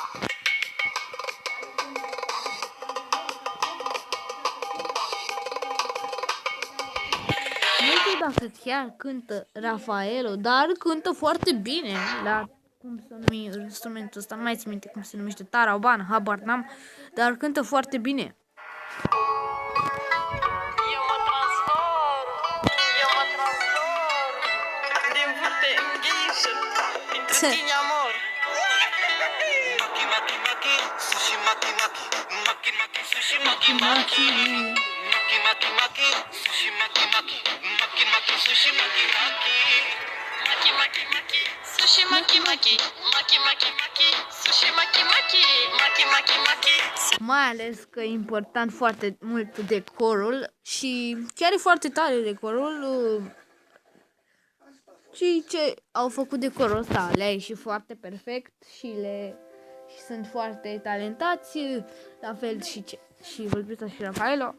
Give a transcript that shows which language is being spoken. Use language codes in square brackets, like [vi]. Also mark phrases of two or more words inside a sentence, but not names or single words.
[ro] Nu știu dacă chiar cântă Rafaelo, dar cântă foarte bine la cum se numește instrumentul ăsta, nu mai țin minte cum se numește, taraban, habar n-am, dar cântă foarte bine. Eu mă transform din vârte în ghișă, dintre tine amor. Maki maki maki, sushi maki maki, maki maki sushi maki maki, maki maki maki, sushi maki maki, maki maki sushi maki maki, maki maki maki, sushi maki maki, maki maki maki, sushi maki maki, maki maki maki. Mai ales că e important foarte mult decorul și chiar e foarte tare decorul. Cei ce au făcut decorul ăsta le-a ieșit foarte perfect și sunt foarte talentați, la fel și Vulpița și Rafaelo.